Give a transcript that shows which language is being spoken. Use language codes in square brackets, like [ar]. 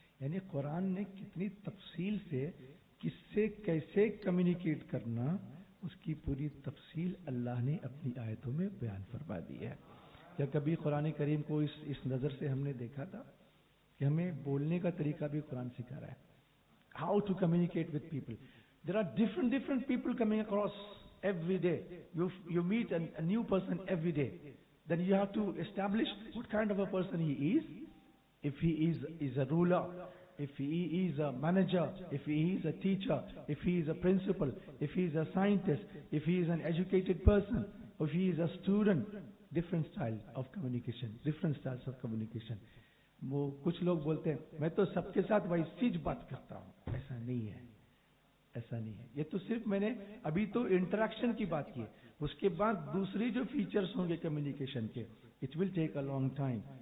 [ur] یعنی قرآن نے کتنی تفصیل سے کس سے کیسے کمیونیکیٹ کرنا اس کی پوری تفصیل اللہ نے اپنی آیتوں میں بیان فرما دی ہے. کیا کبھی قرآن کریم کو اس نظر سے ہم نے دیکھا تھا کہ ہمیں بولنے کا طریقہ بھی قرآن سکھا رہا ہے, [en] How to communicate with people. There are different people coming across every day. You meet a new person every day. Then you have to establish what kind of a person he is. If he is a ruler, if he is a manager, if he is a teacher, if he is a principal, if he is a scientist, if he is an educated person, if he is a student. Different styles of communication. Different styles of communication. [ur] وہ کچھ لوگ بولتے ہیں میں تو سب کے ساتھ ویسی ہی بات کرتا ہوں. ایسا نہیں ہے, ایسا نہیں ہے. یہ تو صرف میں نے ابھی تو انٹریکشن کی بات کی ہے. اس کے بعد دوسری جو فیچرز ہوں گے کمیونیکیشن کے, [en] It will take a long time.